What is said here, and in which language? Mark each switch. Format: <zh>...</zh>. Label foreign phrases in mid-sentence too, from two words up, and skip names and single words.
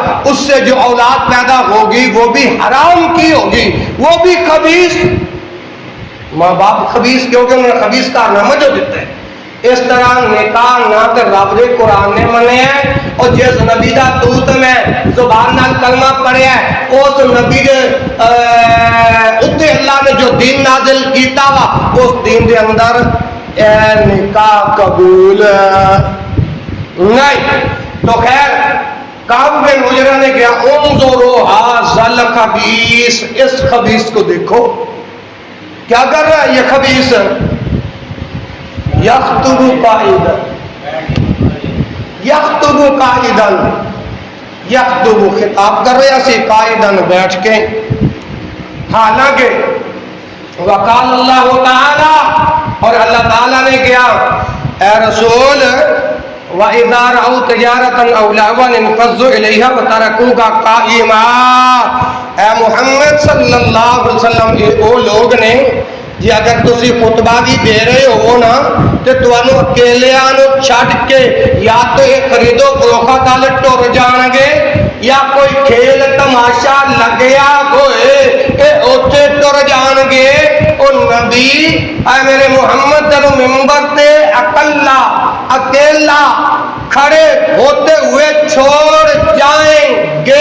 <ur>اس سے جو اولاد پیدا ہوگی وہ بھی حرام کی ہوگی، وہ بھی خبیث. ماں باپ خبیث کیونکہ انہوں نے خبیث کارنامہ جو دیتے ہیں.</ur> <pa>اس طرح نکاح نہ کر رب دے قرآن نے منے ہیں. اور جس نبی دا دوت میں زبان نال کلمہ پڑھیا ہے، اس نبی دے اتنے اللہ نے جو دین نازل کیتا وا، اس دین دے اندر نکاح قبول نہیں.</pa> <ur>تو خیر کعب بن عجرہ نے کیا،</ur> <ar>انظروا ھذا الخبیث،</ar> <ur>اس خبیث کو دیکھو. کیا کر رہا ہے یہ خبیث؟</ur> <ar>یخطب قائدا، یخطب قائدا، یخطب</ar> <ur>خطاب کر رہے اسی قائدا بیٹھ کے.</ur> <ar>حالانکہ وقال اللہ تعالی،</ar> <ur>اور اللہ تعالیٰ نے کیا، اے رسول</ur> <ar>وَإِذَا رَأَوْا تِجَارَةً أَوْ لَهْوًا انفضوا إِلَيْهَا وَتَرَكُوكَ قَائِمًا.</ar> <pa>اے محمد صلی اللہ علیہ وسلم، یہ وہ لوگ نے جی اگر تسی خطبہ بھی دے رہے ہو نا تو تمہوں اکیلیاں نو چھڈ کے یا تو یہ خرید و فروخت والے ٹر جان گے، یا کوئی کھیل تماشا لگیا ہوئے کہ اوتھے ٹر جان گے. او نبی اے میرے محمد تینوں ممبر تے اکیلا</pa> <ur>کھڑے ہوتے ہوئے چھوڑ جائیں گے.</ur>